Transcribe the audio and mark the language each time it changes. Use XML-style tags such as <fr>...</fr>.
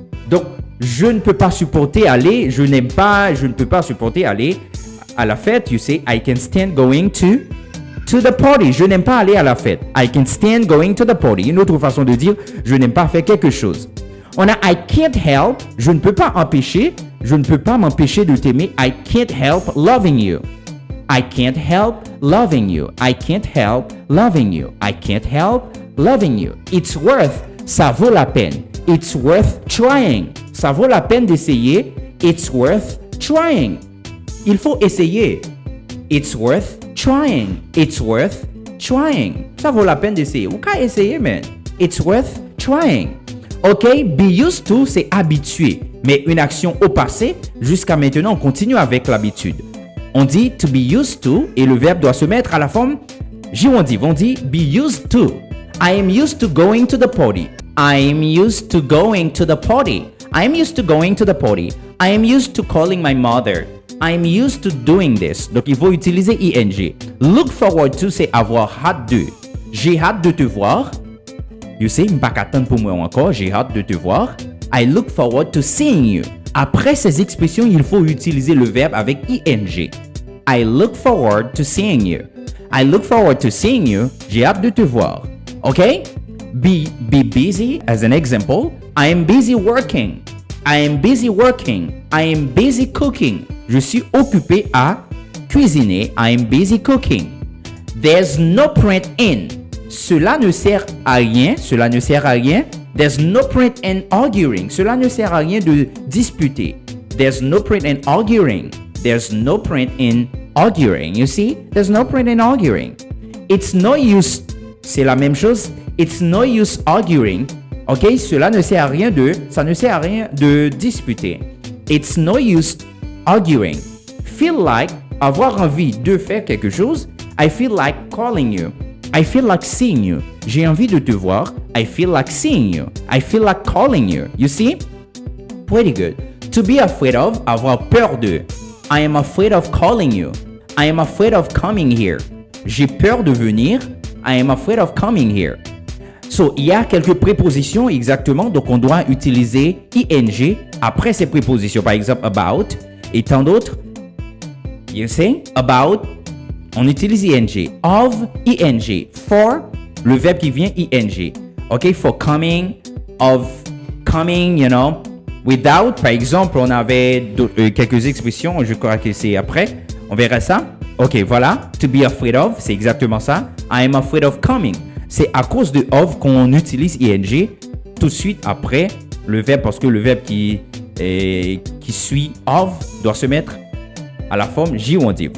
<fr>Donc, je ne peux pas supporter aller, je n'aime pas, je ne peux pas supporter aller à la fête.</fr> <en>You say, I can't stand going to the party.</en> <fr>Je n'aime pas aller à la fête.</fr> <en>I can't stand going to the party.</en> <fr>Une autre façon de dire, je n'aime pas faire quelque chose. On a I can't help, je ne peux pas empêcher, je ne peux pas m'empêcher de t'aimer.</fr> <en>I can't help loving you. I can't help loving you. I can't help loving you. I can't help loving you. It's worth,</en> <fr>ça vaut la peine.</fr> <en>It's worth trying.</en> <fr>Ça vaut la peine d'essayer.</fr> <en>It's worth trying.</en> <fr>Il faut essayer.</fr> <en>It's worth trying. It's worth trying.</en> <fr>Ça vaut la peine d'essayer. Ou qu'à essayer, man.</fr> <en>It's worth trying.</en> <fr>OK, be used to, c'est habitué. Mais une action au passé, jusqu'à maintenant, on continue avec l'habitude. On dit to be used to et le verbe doit se mettre à la forme girondive. On dit be used to.</fr> <en>I am used to going to the party. I am used to going to the party. I am used to going to the party. I am used to calling my mother. I am used to doing this.</en> <fr>Donc, il faut utiliser ing. Look forward to, c'est avoir hâte de. J'ai hâte de te voir.</fr> <en>You say,</en> <fr>m'pas qu'attendre pour moi encore. J'ai hâte de te voir.</fr> <en>I look forward to seeing you.</en> <fr>Après ces expressions, il faut utiliser le verbe avec ing.</fr> <en>I look forward to seeing you. I look forward to seeing you.</en> <fr>J'ai hâte de te voir.</fr> <en>OK? Be busy, as an example. I am busy working. I am busy working. I am busy cooking.</en> <fr>Je suis occupé à cuisiner.</fr> <en>I am busy cooking. There's no point in.</en> <fr>Cela ne sert à rien. Cela ne sert à rien.</fr> <en>There's no point in arguing.</en> <fr>Cela ne sert à rien de disputer.</fr> <en>There's no point in arguing. There's no point in arguing. You see? There's no point in arguing. It's no use.</en> <fr>C'est la même chose.</fr> <en>It's no use arguing. OK?</en> <fr>Cela ne sert à rien de... Ça ne sert à rien de disputer.</fr> <en>It's no use arguing.</en> <fr>Feel like, avoir envie de faire quelque chose.</fr> <en>I feel like calling you. I feel like seeing you.</en> <fr>J'ai envie de te voir.</fr> <en>I feel like seeing you. I feel like calling you. You see? Pretty good. To be afraid of,</en> <fr>avoir peur de.</fr> <en>I am afraid of calling you. I am afraid of coming here.</en> <fr>J'ai peur de venir.</fr> <en>I am afraid of coming here.</en> <fr>So, il y a quelques prépositions exactement, donc on doit utiliser ing après ces prépositions. Par exemple, about et tant d'autres.</fr> <en>You see?</en> <fr>About, on utilise ing. Of, ing. For, le verbe qui vient, ing. OK?</fr> <en>For coming, of coming, you know.</en> <fr>Without, par exemple, on avait quelques expressions, je crois que c'est après. On verra ça. OK, voilà. To be afraid of, c'est exactement ça.</fr> <en>I am afraid of coming.</en> <fr>c'est à cause de of qu'on utilise ing tout de suite après le verbe, parce que le verbe qui suit of doit se mettre à la forme J-ondive.</fr>